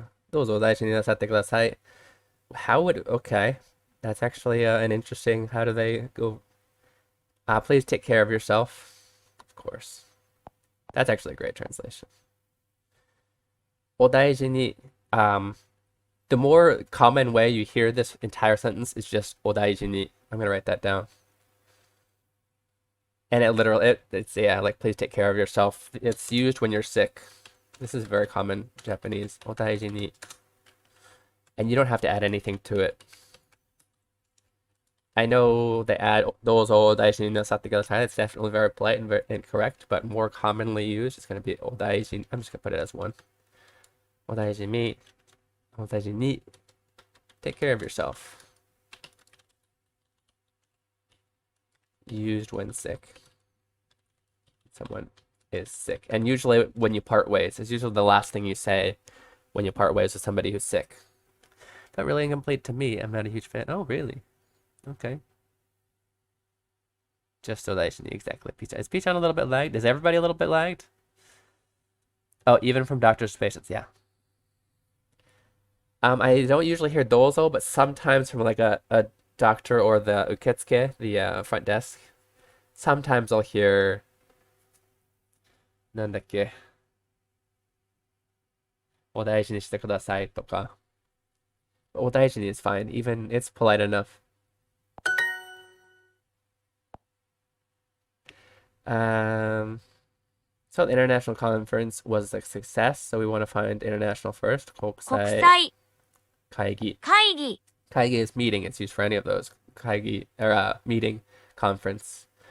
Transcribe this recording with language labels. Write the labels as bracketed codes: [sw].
[ja] どうぞお大事になさってください. [en] Okay. That's actually an interesting, how do they go? Please take care of yourself. Of course. That's actually a great translation. お大事に, the more common way you hear this entire sentence is just お大事に. I'm going to write that down. And it's yeah, like please take care of yourself. It's used when you're sick. This is very common Japanese. [ja] お大事に. [en] And you don't have to add anything to it. I know they add [ja] どうぞお大事になさってください. [en] It's definitely very polite and very incorrect, but more commonly used, it's going to be お大事に. I'm just going to put it as one. [ja] お大事に.お大事に. [en] Take care of yourself. Used when sick. Someone is sick. And usually when you part ways, it's usually the last thing you say when you part ways with somebody who's sick. Not really incomplete to me. I'm not a huge fan. Oh, really? Okay. Just so that exactly. Is Peach-chan a little bit lagged? Is everybody a little bit lagged? Oh, even from doctors to patients, yeah. I don't usually hear dozo, but sometimes from like a doctor or the uketsuke, the front desk. Sometimes I'll hear [ja] なんだっけお大事にしてくださいとかお大事に [en] is fine, even it's polite enough. So the international conference was a success, so we want to find international first. [ja] 国国際際会議会議 [en] Kaigi is meeting. It's used for any of those. Kaigi, or meeting, conference.